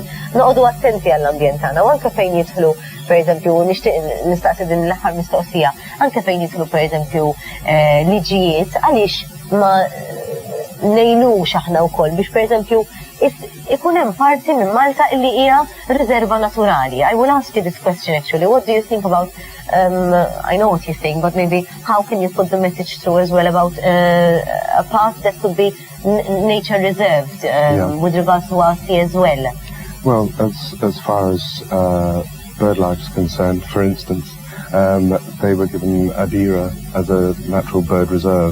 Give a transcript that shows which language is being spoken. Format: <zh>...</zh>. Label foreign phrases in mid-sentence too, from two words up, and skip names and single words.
<mt>Noqogħdu attenti għall-ambjent tagħna u anke fejn jidħlu, pereżempju, nixtieq nistaqsi din l-aħħar mistoqsija, anke fejn jidħlu pereżempju liġijiet għaliex ma ngħinux aħna wkoll biex pereżempju ikun hemm parti minn Malta illi hija riserva naturali.</mt> <en>I will ask you this question actually. What do you think about I know what you think, but maybe how can you put the message through as well about a part that could be nature reserved with regards to our sea as well? Well, as far as bird life is concerned, for instance, they were given Adira as a natural bird reserve.</en>